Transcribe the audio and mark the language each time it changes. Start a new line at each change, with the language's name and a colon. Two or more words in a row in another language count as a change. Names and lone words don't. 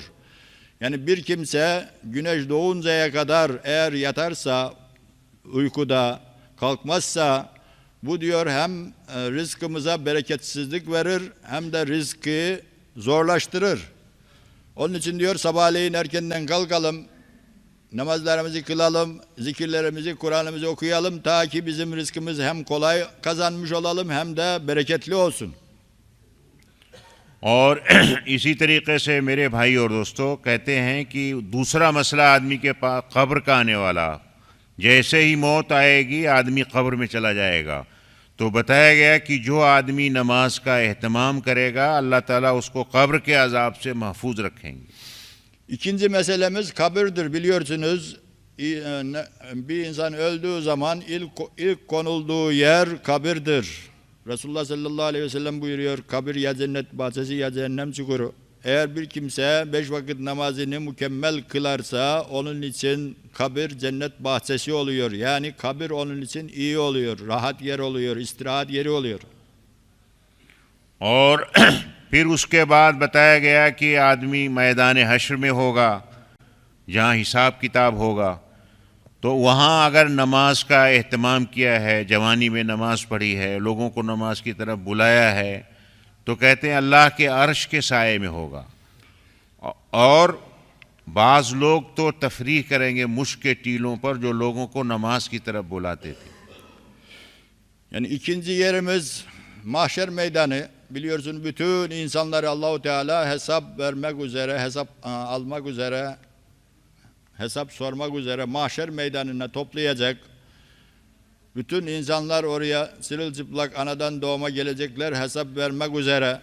Turkish: Yani bir kimse güneş doğuncaya kadar eğer yatarsa, uykuda kalkmazsa, bu diyor hem rızkımıza bereketsizlik verir hem de rızkı zorlaştırır. Onun için diyor sabahleyin erkenden kalkalım, namazlarımızı kılalım, zikirlerimizi, Kur'an'ımızı okuyalım ta ki bizim rızkımız hem kolay kazanmış olalım hem de bereketli olsun.
Hindi: और इसी तरीके से मेरे भाई और दोस्तों कहते हैं कि दूसरा मसला आदमी के पास कब्र का आने वाला, जैसे ही मौत आएगी आदमी कब्र में चला जाएगा। तो बताया गया कि जो आदमी नमाज का एहतमाम करेगा अल्लाह ताला उसको कब्र के अजाब से महफूज रखेंगे।
Turkish: İkinci meselemiz kabirdir. Biliyorsunuz bir insan öldüğü zaman ilk konulduğu yer kabirdir. Resulullah
Arabic: صلى الله عليه وسلم
Turkish: buyuruyor, kabir ya cennet bahçesi ya cehennem çukuru. Eğer bir kimse 5 vakit namazını mükemmel kılarsa onun için kabir cennet bahçesi oluyor. Yani kabir onun için iyi oluyor, rahat yer oluyor, istirahat yeri oluyor.
Hindi: और फिर उसके बाद बताया गया कि आदमी मैदान हश्र में होगा, जहाँ हिसाब किताब होगा। तो वहाँ अगर नमाज का एहतमाम किया है, जवानी में नमाज पढ़ी है, लोगों को नमाज की तरफ बुलाया है, तो कहते हैं अल्लाह के अर्श के साए में होगा। और बाज़ लोग तो तफरीह करेंगे मुश्क के टीलों पर जो लोगों को नमाज की तरफ बुलाते थे।
Turkish: Yani ikinci yerimiz mahşer meydanı. Biliyorsun bütün insanları Allahu Teala hesap vermek üzere, hesap almak üzere hesap sormak üzere mahşer meydanına toplayacak. Bütün insanlar oraya sırılçıplak anadan doğma gelecekler hesap vermek üzere.